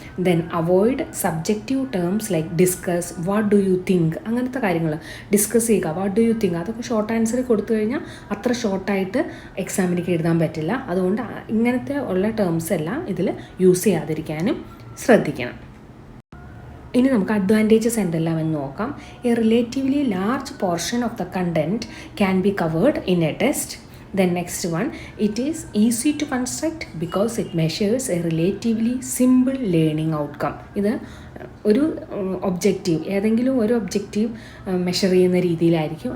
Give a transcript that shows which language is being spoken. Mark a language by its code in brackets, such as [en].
[en] then avoid subjective terms like discuss, what do you think, [ml] അങ്ങനത്തെ കാര്യങ്ങൾ discuss ചെയ്യുക, what do you think, അതൊക്കെ short answer കൊടുത്തു കഴിഞ്ഞാൽ അത്ര ഷോർട്ടായിട്ട് എക്സാമിനിക്ക് എഴുതാൻ പറ്റില്ല. അതുകൊണ്ട് ഇങ്ങനത്തെ ഉള്ള ടേംസ് എല്ലാം ഇതിൽ യൂസ് ചെയ്യാതിരിക്കാനും ശ്രദ്ധിക്കണം. ഇനി നമുക്ക് അഡ്വാൻറ്റേജസ് എന്തെല്ലാം എന്ന് നോക്കാം. [en] A relatively large portion of the content can be covered in a test. Then next one, it is easy to construct because it measures a relatively simple learning outcome. [ml] ഇത് ഒരു objective ഏതെങ്കിലും ഒരു objective measure ചെയ്യുന്ന രീതിയിലായിരിക്കും.